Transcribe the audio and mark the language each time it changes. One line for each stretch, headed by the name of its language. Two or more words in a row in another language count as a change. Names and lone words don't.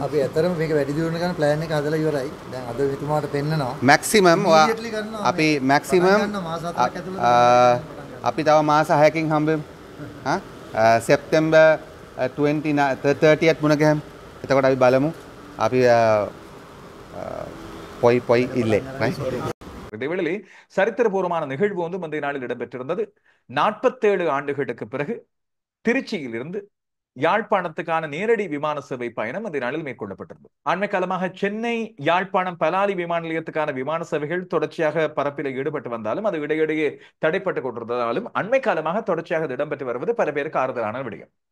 Sinhala: අපි ඇත්තටම මේක වැඩි දියුණු කරන ප්ලෑන් එක හදලා ඉවරයි. දැන් අද මෙතුමාට පෙන්නනවා. මැක්සිමම් අපි මැක්සිමම් අපි තව මාස 6කින් හම්බෙමු. සෙප්තැම්බර් 30th මුණ ගැහෙමු. එතකොට අපි බලමු අපි
Tamil: பொய் இல்லை இதேவேளை சரித்திரபூர்வமான நிகழ்வு வந்து முந்தைய நாளில் இடம்பெற்றிருந்தது. 47 ஆண்டுகளுக்கு பிறகு திருச்சியில் இருந்து யாழ்ப்பாணத்துக்கான நேரடி விமான சேவை பயணம் அந்த நாளில் மேற்கொள்ளப்பட்டிருந்தது. அண்மை காலமாக சென்னை யாழ்ப்பாணம் பலாலி விமான நிலையத்துக்கான விமான சேவைகள் தொடர்ச்சியாக பரப்பில் ஈடுபட்டு வந்தாலும் அது இடையிடையே தடைப்பட்டுக் கொண்டிருந்தாலும் அண்மை காலமாக தொடர்ச்சியாக இடம்பெற்று வருவது பல பேருக்கு ஆறுதலான விடயம்.